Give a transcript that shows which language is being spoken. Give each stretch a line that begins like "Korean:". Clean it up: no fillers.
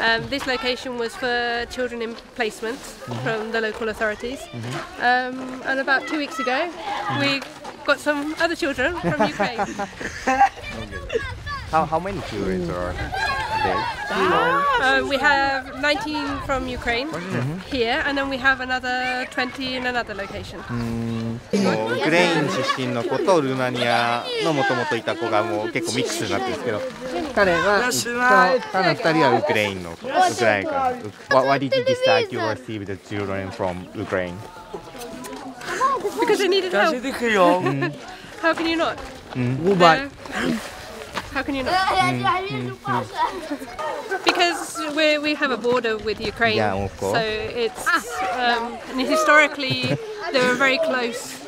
English: This location was for children in placement from the local authorities, and about 2 weeks ago we got some other children from Ukraine. How many children are there? We have 19 from Ukraine here, and then we have another 20 in another location.
Japanese: ウクレイン出身の子とルーマニアのもともといた子がもう結構ミックスになってるんですけど、彼は2人はウクレインのウクライナから。
English: Why did you decide to receive the children from Ukraine? Because they needed help. How can you not? How can you not? Because we have a border with Ukraine, so it's historically they were very close.